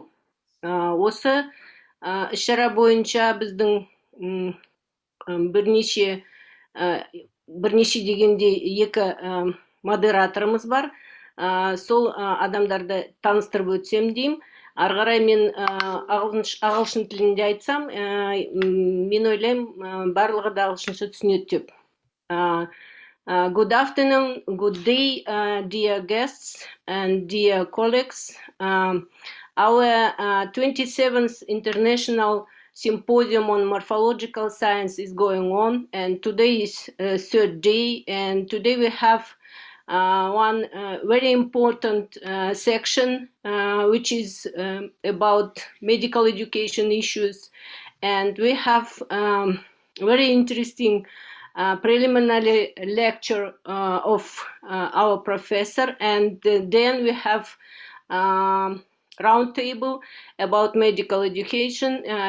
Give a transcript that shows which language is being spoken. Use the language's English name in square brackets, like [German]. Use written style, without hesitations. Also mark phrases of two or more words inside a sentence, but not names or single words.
[Kazakh] Осы іс-шара бойынша біздің бірнеше дегенде екі модераторымыз бар. Сол адамдарды таныстырып өтсем деймін. Ары қарай мен ағылшын тілінде айтсам, мен ойлаймын, барлығы да ағылшынша түсінеді деп. [English] Good afternoon, good day, dear guests and dear colleagues. Our 27th International Symposium on Morphological Science is going on, and today is third day, and today we have one very important section which is about medical education issues, and we have very interesting preliminary lecture of our professor, and then we have roundtable about medical education.